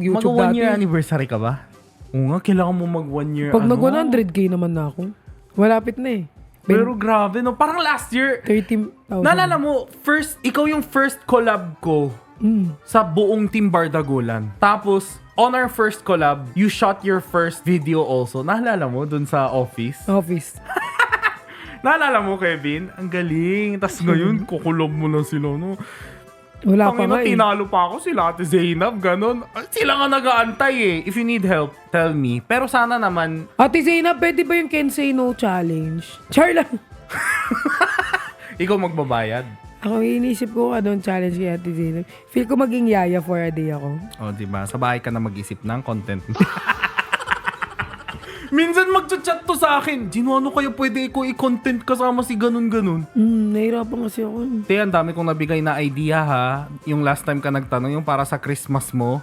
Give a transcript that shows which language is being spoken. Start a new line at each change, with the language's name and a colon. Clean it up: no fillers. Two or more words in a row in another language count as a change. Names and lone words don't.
Filipino: dati.
English: year anniversary
Filipino: ka ba? Oo nga, kailangan mo mag 1 year. Pag nag 100k naman na ako, malapit na eh. Pero grabe, no? Parang
English: last year,
Filipino: 30,000. naalala mo, ikaw yung
English: first collab
Filipino: ko sa buong Team Bardagulan. Tapos,
English: on our first collab, you shot your first video also.
Filipino: Naalala mo dun sa office? Office. Naalala mo, Kevin? Ang galing. Tapos ngayon, kukulob mo na sila, no? Wala pa Tangina, nga eh. tinalo pa ako sila Ate Zainab, ganun. Sila nga nag-aantay eh.
English: If you need help, tell me.
Filipino: Pero sana naman, Ate Zainab, pwede ba yung Can Say No challenge? Char lang. ikaw magbabayad. Ako inisip ko anong challenge kay Ate Zainab. Feel ko maging yaya
English: for a day
Filipino: ako. O, diba? Sa bahay ka na mag-isip ng content. Minsan mag-chat to sa akin. Gino, ano kaya pwede ko i-content kasama si ganun-ganun? Nahirapan kasi ako. Te, ang dami kong nabigay na idea ha. Yung
English: last time
Filipino: ka nagtanong, yung para sa Christmas mo.